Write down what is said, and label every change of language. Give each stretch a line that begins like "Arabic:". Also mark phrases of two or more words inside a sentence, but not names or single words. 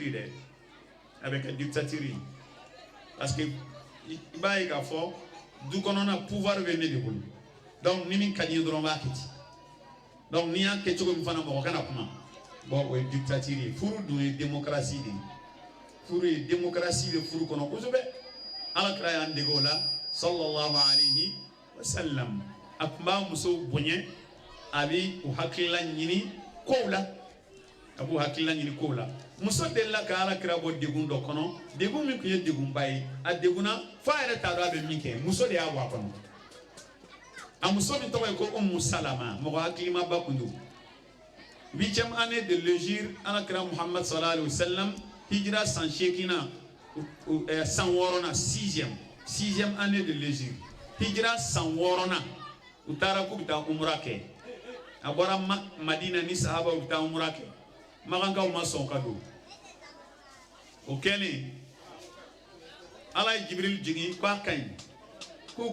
Bambara: dɛ a bɛ kɛ dictature
French: parce que
Bambara: i b'a ye k'a fɔ du kɔnɔna pouvoir bɛ ne de bolo donc ni min ka di ye dɔrɔn b'a kɛ ten donc n'i y'a kɛ cogo min fana mɔgɔ kana kuma bon o ye dictature ye furu dun ye démocratie de ye furu ye démocratie de furu kɔnɔ kosɛbɛ alakira y'an dege o la
Arabic: صلى الله عليه وسلم
Bambara: a tun b'a muso bonya a bɛ u hakilila ɲini kow la a b'u hakilila ɲini kow la muso delila ka alakira bɔ degun dɔ kɔnɔ degun min tun ye degunba ye a degunna f'a yɛrɛ t'a dɔn a bɛ min kɛ muso de y'a bɔ a kɔnɔ a muso min tɔgɔ ye ko Umu Salama mɔgɔ hakilimaba tun don
French: 8e année de l'hégire
Bambara: alakira Muhammad
Arabic: صلى الله عليه وسلم
Bambara: hijira san 8nan san 6nan
French: 6e année de l'hégire
Bambara: hijira san 6nan u taara k'u bɛ taa umra kɛ a bɔra Madina ni sahaba u bɛ taa umra kɛ magankaw ma sɔn ka don o kɛlen ala ye Jibril jigin k'a ka ɲi k'u